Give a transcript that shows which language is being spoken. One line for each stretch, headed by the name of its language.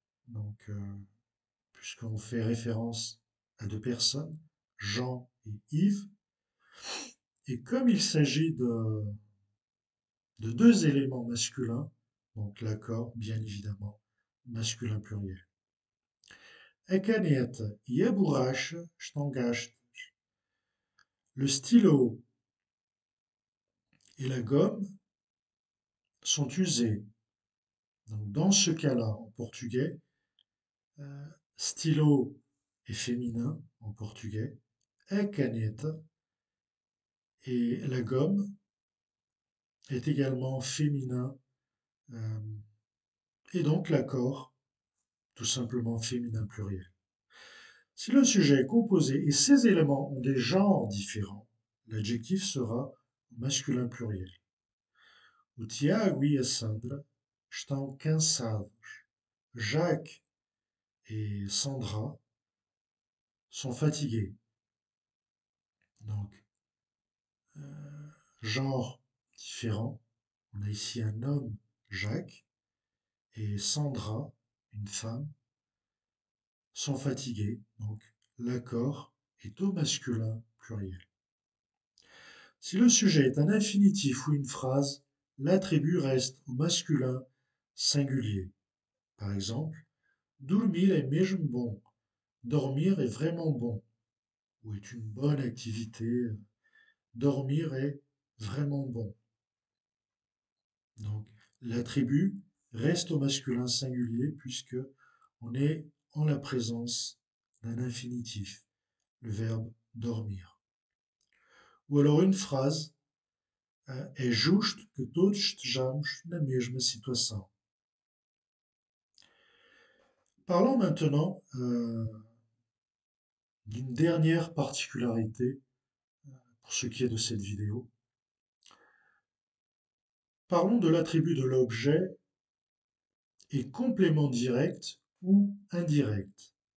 French: Donc, puisqu'on fait référence à deux personnes, Jean et Yves. Et comme il s'agit de deux éléments masculins, donc l'accord, bien évidemment, masculin pluriel.
Portuguese: A caneta e a borracha estão gastas.
French: Le stylo et la gomme sont usés. Donc, dans ce cas-là, en portugais, euh, stylo est féminin en portugais, a caneta, et la gomme est également féminin, euh, et donc l'accord, tout simplement féminin pluriel. Si le sujet est composé et ses éléments ont des genres différents, l'adjectif sera au masculin pluriel.
Portuguese: O Tiago e a Sandra estão cansados.
French: Jacques et Sandra sont fatigués. Donc, genre différent. On a ici un homme, Jacques, et Sandra, une femme, sont fatigués. Donc, l'accord est au masculin pluriel. Si le sujet est un infinitif ou une phrase, l'attribut reste au masculin singulier. Par exemple, dormir est
Portuguese: mesmo bom.
French: Dormir est vraiment bon, ou est une bonne activité. Dormir est vraiment bon. Donc, l'attribut reste au masculin singulier puisque on est en la présence d'un infinitif, le verbe dormir. Ou alors une phrase,
Portuguese: é justo que todos estejamos na mesma situação.
French: Parlons maintenant d'une dernière particularité pour ce qui est de cette vidéo. Parlons de l'attribut de l'objet et complément direct ou indirect.